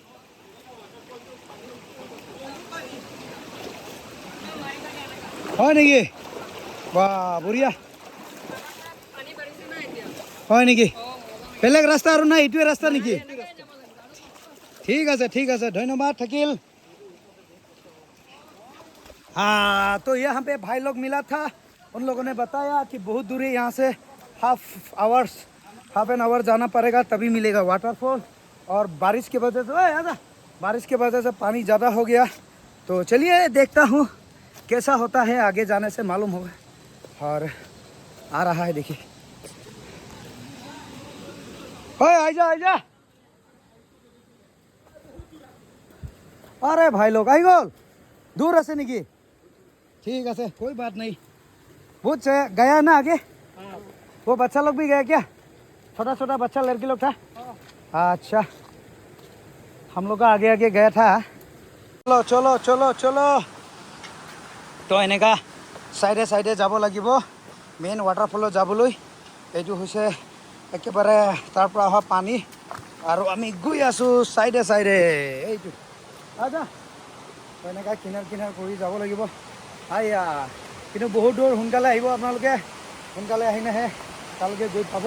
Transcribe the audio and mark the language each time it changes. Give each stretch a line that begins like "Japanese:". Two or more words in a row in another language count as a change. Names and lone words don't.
Assamese: হয় নেকি? বাহ বঢ়িয়া। হয় নেকি? বেলেগ ৰাস্তা আৰু নাই, এইটোৱে ৰাস্তা নেকি? ঠিক আছে, ধন্যবাদ থাকিল।
Hindi: तो यहाँ पे भाई लोग मिला था, उन लोगों ने बताया कि बहुत दूर है यहाँ से,
English: half an hour
Hindi: जाना पड़ेगा तभी मिलेगा वाटरफॉल। और बारिश की वजह से पानी ज़्यादा हो गया। तो चलिए देखता हूँ कैसा होता है, आगे जाने से मालूम होगा। और आ रहा है, देखिए। आजा। अरे भाई लोग आई गल दूर
Assamese: আছে নেকি?
Hindi: ठीक है, कोई बात नहीं। बहुत गया ना आगे? वो बच्चा लोग भी गया क्या? छोटा छोटा बच्चा लड़की लोग था। अच्छा, हम लोग का आगे आगे गया था। चलो चलो चलो चलो, तो
Assamese: এনেকা সাইডে সাইডে যাব লাগিব মেইন ৱাটাৰফলত যাবলৈ। এইটো হৈছে একেবাৰে তাৰ পৰা অহা পানী, আৰু আমি গৈ আছোঁ সাইডে সাইডে। এইটো আজা, তো এনেকা
Hindi: किनार किनार
Assamese: কৰি যাব লাগিব। আইয়া, কিন্তু বহুত দূৰ, সোনকালে আহিব আপোনালোকে, সোনকালে আহিলেহে তালৈকে গৈ পাব।